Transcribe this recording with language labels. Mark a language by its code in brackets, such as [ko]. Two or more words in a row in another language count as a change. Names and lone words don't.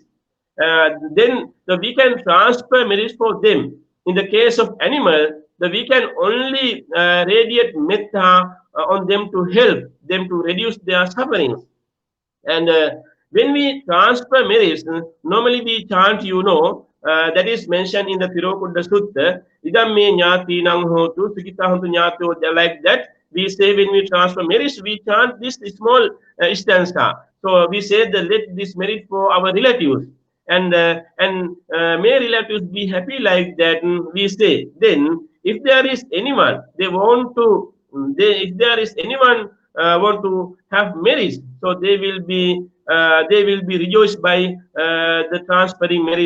[en] Then we can transfer merits for them. In the case of animal, we can only radiate metta on them to help them to reduce their sufferings. And when we transfer merits, normally we chant, that is mentioned in the Tirokudda Sutta, [pi] idam me nyati nang hotu, sukita hontu nyato, [en] like that. We say when we transfer merits, we chant this small stanza. So we say that let this merit for our relatives. And may relatives be happy, like that. We say, then if there is anyone, they want to, if there is anyone want to have merits, so they will be rejoiced by the transferring merits.